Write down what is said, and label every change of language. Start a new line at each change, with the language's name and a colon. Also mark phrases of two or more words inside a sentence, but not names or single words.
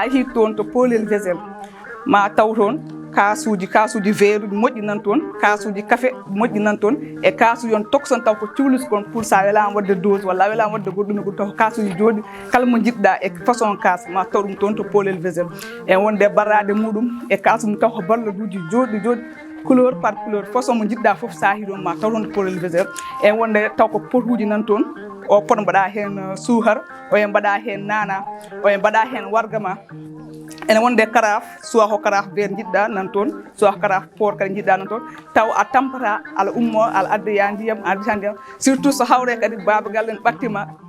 Fula: yeehi toon to Polel Vésel ma taw toon kasuji verre uji moƴƴi nan toon kasuji café moƴƴi nan toon e kasuji on tokson taw ko cuhlis kon pour sa welama wadde dose walla welama wadde goɗɗum e goɗɗum taw kasuji joɗɗi kala mo jiɗɗa e façon kas ma taw ɗum toon to Polel Vésel e wonde barrade muɗum e kasu mum taw ko balladuji joɗɗi
French: couleur par couleur
Fula: façon mo jiɗɗa foof sa hi ɗon ma taw toon to Polel Vésel e wonde taw ko potuji nan toon o pot mbaɗa hen suhar o e mbaɗa hen nana o e mbaɗa hen wargama ene wonde karaf soit ko karaf vert jiɗɗa nan toon soit ko karaf por kadi jiɗɗa nan toon taw a tampata ala ummo ala addoya ndiyam a addita ndiyam surtout so hawre kadi babagal en ɓattima